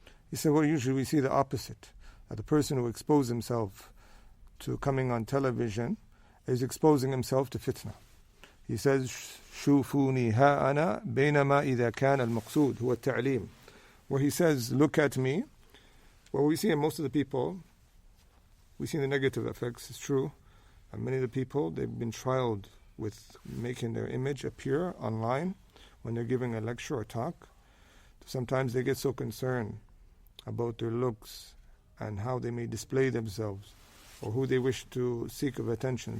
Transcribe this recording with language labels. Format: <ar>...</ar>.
<en>He said, well, usually we see the opposite, that the person who exposes himself to coming on television is exposing himself to fitna. He says,</en> <ar>شوفوني ها أنا بينما إذا كان المقصود هو التعليم.</ar> <en>Where he says, look at me. Well, we see in most of the people, we see the negative effects, it's true. And many of the people, they've been trialed with making their image appear online when they're giving a lecture or talk. Sometimes they get so concerned about their looks and how they may display themselves or who they wish to seek of attention.</en>